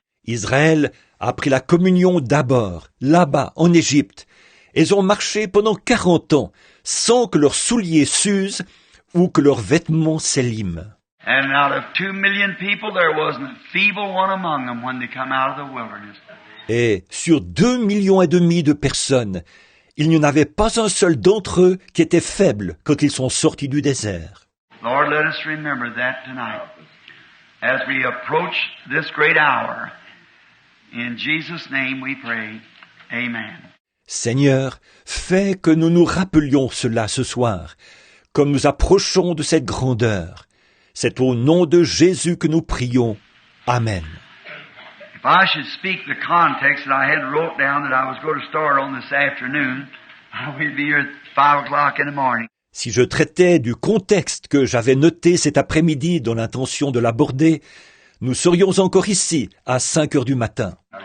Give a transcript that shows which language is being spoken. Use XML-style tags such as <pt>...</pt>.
<fr>Israël a pris la communion d'abord, là-bas, en Égypte. Ils ont marché pendant 40 ans, sans que leurs souliers s'usent ou que leurs vêtements s'éliment.</fr> <en>And out of 2 million people, there wasn't a feeble one among them when they come out of the wilderness.</en> <fr>Et sur 2,5 millions de personnes, il n'y en avait pas un seul d'entre eux qui était faible quand ils sont sortis du désert.</fr> <en>Lord, let us remember that tonight as we approach this great hour. In Jesus' name we pray. Amen.</en> <fr>Seigneur, fais que nous nous rappelions cela ce soir, comme nous approchons de cette grandeur. C'est au nom de Jésus que nous prions. Amen.</fr> <en>If I should speak the context that I had wrote down that I was going to start on this afternoon, we'd be here at 5 o'clock in the morning.</en> <fr>Si je traitais du contexte que j'avais noté cet après-midi dans l'intention de l'aborder, nous serions encore ici à 5 heures du matin.</fr>